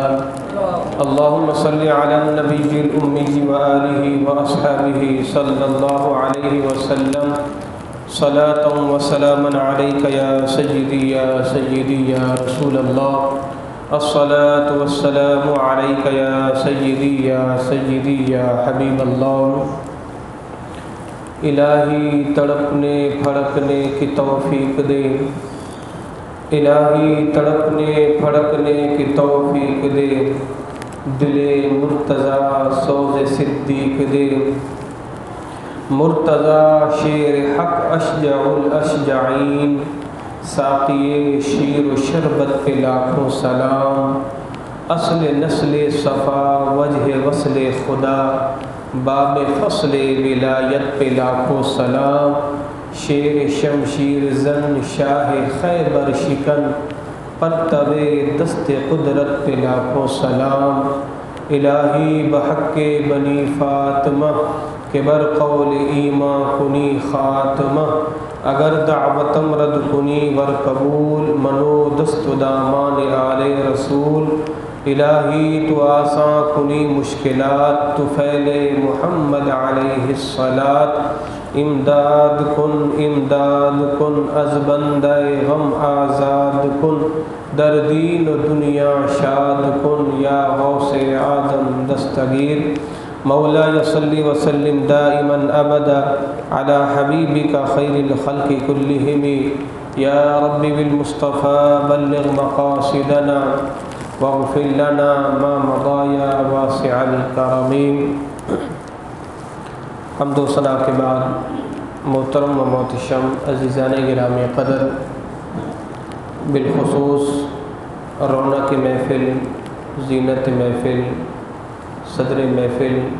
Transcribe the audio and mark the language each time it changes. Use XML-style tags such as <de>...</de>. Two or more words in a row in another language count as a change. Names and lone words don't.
<ar>اللهم صل على النبي الأمي وآله وأصحابه صلى الله عليه وسلم صلاة وسلاما عليك يا سيدي يا سيدي يا رسول الله. الصلاة والسلام عليك يا سيدي يا سيدي يا حبیب اللہ.</ar> <ur>الہی تڑپنے پھڑکنے کی توفیق دے، الہی تڑپنے پھڑکنے کی توفیق دے، دل مرتضیٰ سوز صدیق دے. مرتضیٰ شیر حق</ur> <ar>اشجع الاشجعین،</ar> <ur>ساقی شیر و شربت پہ لاکھوں سلام. اصل نسل صفا وجہ وصل خدا، باب فصل ولایت پہ لاکھوں سلام. شیر شمشیر زن شاہ خیبر شکن، پرتو دست قدرت پہ لاکھوں سلام.</ur> <fa>الہی بحق بنی فاطمہ کہ بر قول ایمان کنی خاتمہ. اگر دعوتم رد کنی ور قبول، منو دست دامان آل رسول. الہی تو آساں کنی مشکلات، تو فعل محمد علیہ الصلاۃ. امداد کن از بندہ غم آزاد کن، در دین و دنیا شاد کن یا غوث اعظم دستگیر.</fa> <ar>مولاي صل وسلم دائما ابدا على حبيبك خير الخلق كلهم. يا رب بالمصطفى بلغ مقاصدنا واغفر لنا ما مضى يا واسع الكرم.</ar> <ur>حمد و ثنا کے بعد محترم و محتشم عزیزان گرامی قدر، بالخصوص رونق محفل، زینت محفل، صدر محفل</ur>